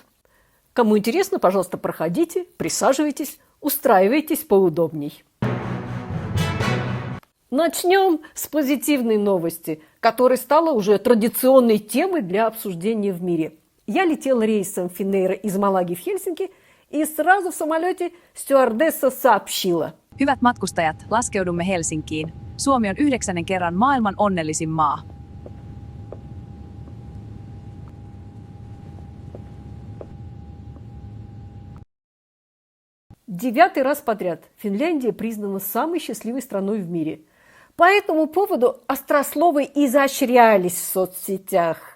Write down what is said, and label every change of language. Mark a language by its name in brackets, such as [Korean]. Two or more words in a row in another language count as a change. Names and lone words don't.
[Russian] Кому интересно, пожалуйста, проходите, присаживайтесь, устраивайтесь поудобней. Начнем с позитивной новости, которая стала уже традиционной темой для обсуждения в мире. Я летела рейсом Finnair из Малаги в Хельсинки, и сразу в самолете стюардесса сообщила. [Finnish] Hyvät matkustajat, laskeudumme Helsinkiin. Suomi on 9. kerran maailman onnellisin maa. [Russian] Девятый раз подряд Финляндия признана самой счастливой страной в мире. По этому поводу острословы изощрялись в соцсетях.